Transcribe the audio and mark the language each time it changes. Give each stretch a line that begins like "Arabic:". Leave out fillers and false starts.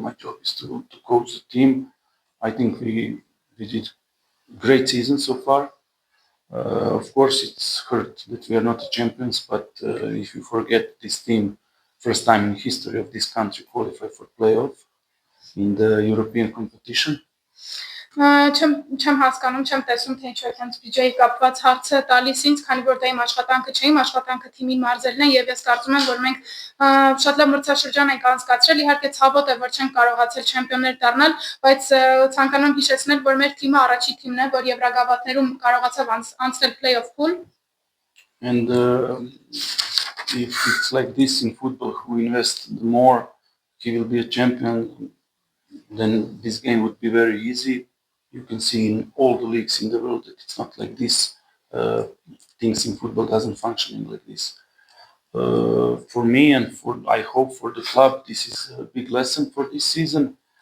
English: My job is to coach the team. I think we did great season so far. Of course, it's hurt that we are not the champions, but if you forget this team, first time in history of this country qualify for playoff in the European competition.
Armenian: Չեմ հասկանում, չեմ տեսնում, թե ինչու է հենց բյուջեի կապված հարցը տալիս ինձ, քանի որ դա իմ աշխատանքը չէ, իմ աշխատանքը թիմին մարզելն է եւ ես կարծում եմ, որ մենք շատ լավ մրցաշրջան ենք անցկացրել, իհարկե ցավոտ է, որ չենք կարողացել չեմպիոններ դառնալ, բայց ցանկանում եմ հիշեցնել, որ մեր թիմը առաջին թիմն է, որ Եվրագավաթներում կարողացավ անցնել play-off pool.
English: And if it's like this in football, who invests more, he will be a champion. Then this game would be very easy. You can see in all the leagues in the world that it's not like this. Things in football doesn't function like this. For me and I hope for the club, this is a big lesson for this season.